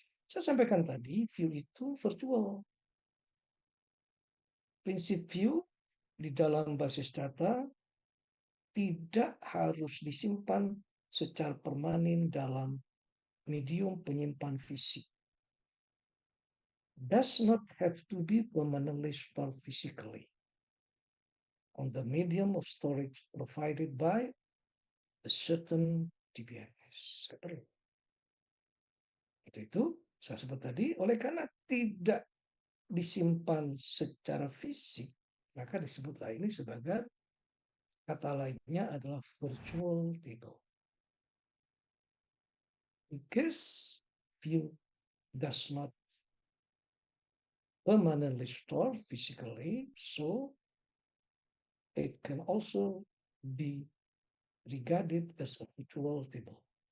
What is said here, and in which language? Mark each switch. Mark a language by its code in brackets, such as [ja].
[id] Saya sampaikan tadi, view itu virtual. Prinsip view di dalam basis data tidak harus disimpan secara permanen dalam medium penyimpan fisik. [en] Does not have to be permanently stored physically on the medium of storage provided by a certain DBMS. [id] Itu saya sebut tadi, oleh karena tidak disimpan secara fisik, maka disebutlah ini sebagai, kata lainnya adalah virtual table. [en] Because view does not permanently store physically, so it can also be regarded as a virtual table.